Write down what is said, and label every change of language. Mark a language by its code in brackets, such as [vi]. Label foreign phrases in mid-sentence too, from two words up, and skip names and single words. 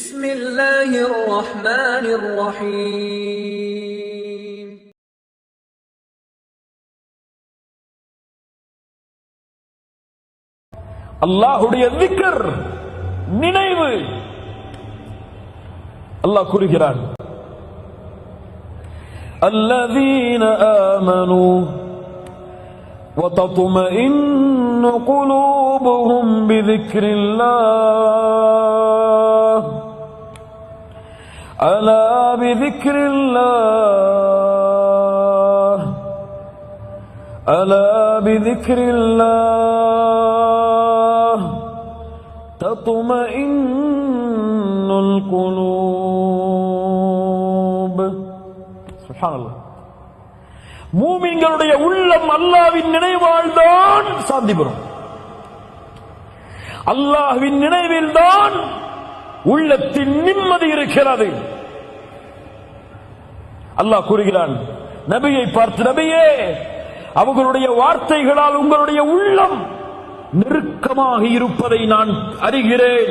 [ar] بسم الله الرحمن الرحيم [ta] அல்லாஹ்வுடைய ذிக்ர் நினைவு. அல்லாஹ் கூறுகிறான், [ar] الذين آمنوا وتطمئن قلوبهم بذكر الله ألا بذكر الله ألا بذكر الله تطمئن القلوب. سبحان الله. [ta] மூமின்களுடைய உள்ளம் அல்லாஹ்வின் நினைவால் தான் சாந்தி பெறும். அல்லாஹ்வின் நினைவில் தான் உள்ளத்தின் நிம்மதி இருக்கிறது. அல்லாஹ் கூறுகிறான் நபியை பார்த்து, நபியே, அவர்களுடைய வார்த்தைகளால் உங்களுடைய உள்ளம் நெருக்கமாக இருப்பதை நான் அறிகிறேன்.